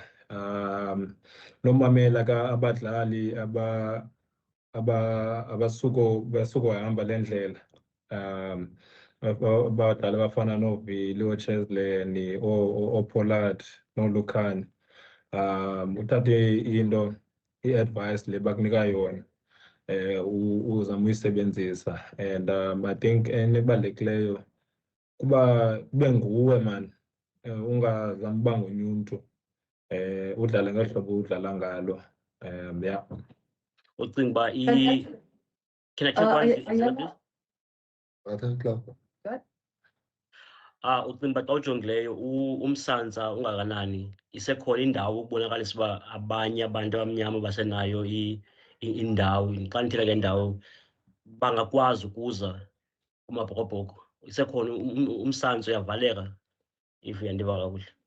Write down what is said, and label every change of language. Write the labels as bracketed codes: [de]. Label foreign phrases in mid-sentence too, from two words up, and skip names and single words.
[xh] Nomamela abadlali basuka wahamba le ndlela. Abadlali abafana noVili, oChesleni, oPollard, noLukhani. Uthathe into i-advice le bakunika yona uzama uyisebenzisa [en] and I think [xh] enye ebalulekileyo kuba ube nguwe man, ungazami uba ngomnye umntu, udlale ngolu hlobo udlala ngalo. [en] Yeah. [xh] Ucinga uba [en] can I check one please? [xh] Ucinga uba xa ujongileyo umsantsa ungakanani, isekhona indawo ukubonakalisa uba abanye abantu abamnyama basenayo indawo, xa ndithetha ke ndawo bangakwazi ukuza kumabhokobhoko, isekhona umsantsa uyavaleka, if uyandiva kakuhle.